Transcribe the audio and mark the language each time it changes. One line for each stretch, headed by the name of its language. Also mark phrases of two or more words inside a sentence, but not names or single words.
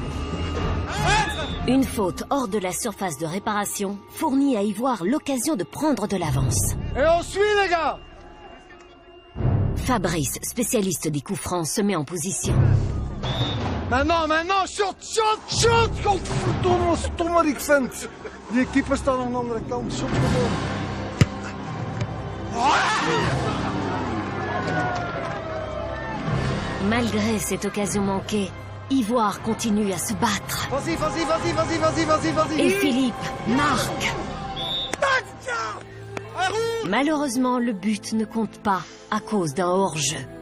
French: Une faute hors de la surface de réparation fournit à Ivoire l'occasion de prendre de l'avance. Et on suit, les gars! Fabrice, spécialiste des coups francs, se met en position. Maintenant, shoot!
Dutch: Stomme ik vind. Die keeper staat aan de andere kant. Shot gewoon.
French: Malgré cette occasion manquée, Ivoire continue à se battre. Vas-y. Et Philippe marque. Malheureusement, le but ne compte pas à cause d'un hors-jeu.